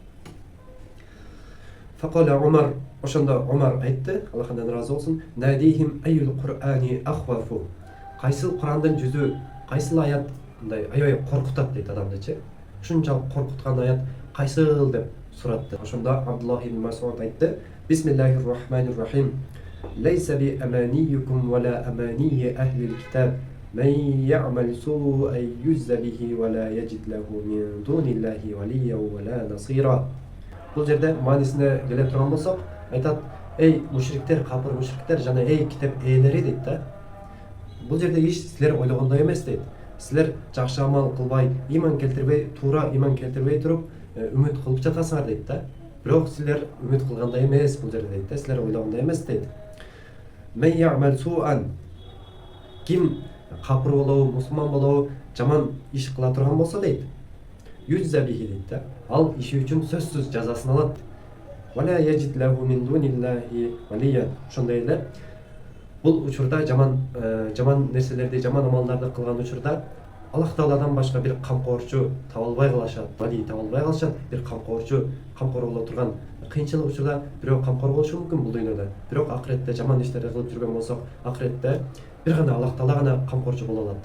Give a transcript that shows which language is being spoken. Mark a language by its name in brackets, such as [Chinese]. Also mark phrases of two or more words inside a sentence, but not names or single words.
[Kyrgyz] Факола Умар, ошондо Умар айтты, Аллахтан разы болсун: [Arabic] "نديهم أيل القرآن أخوف." [Kyrgyz] Кайсыл Кур'андын жүзү, кайсыл аят мындай аябай коркутат дейт адамдычы. Ушунчалык коркуткан аят кайсыл деп суратты. Ошондо Абдуллах ибн Мас'уд айтты: [Arabic] "بسم الله الرحمن الرحيم. ليس بأمانيكم ولا أماني أهل الكتاب. من يعمل سوءا يجز به ولا يجد له من دون الله وليا ولا نصيرا." [Kyrgyz] Бул жерде маанисине келе турган болсок, айтат: "Эй мушриктер, капыр мушриктер жана эй китеп ээлери" дейт да. Бул жерде иш силер ойлогондой эмес дейт. Силер жакшы амал кылбай, иман келтирбей, туура иман келтирбей туруп, үмүт кылып жатасыңар дейт да. Бирок силер үмүт кылгандай эмес бул жерде дейт да, силер ойлогондой эмес дейт. [Arabic] من يعمل سوءا. [Kyrgyz] Ким капыр болобу, мусулман болобу, жаман иш кыла турган болсо дейт, [Arabic] يجز به [Kyrgyz] дейт да. Ал иши үчүн сөзсүз жазасын алат. [Arabic] ولا يجد له من دون الله وليا. [Kyrgyz] Ошондой эле бул учурда жаман нерселерди, жаман амалдарды кылган учурда Аллах Тааладан башка бир камкорчу табылбай калышат, вали табылбай калышат, бир камкор боло турган кыйынчылык учурда бирөө камкор болушу мүмкүн бул дүйнөдө. Бирок акыретте жаман иштерди кылып жүргөн болсок, акыретте бир гана Аллах Таала гана камкорчу боло алат да.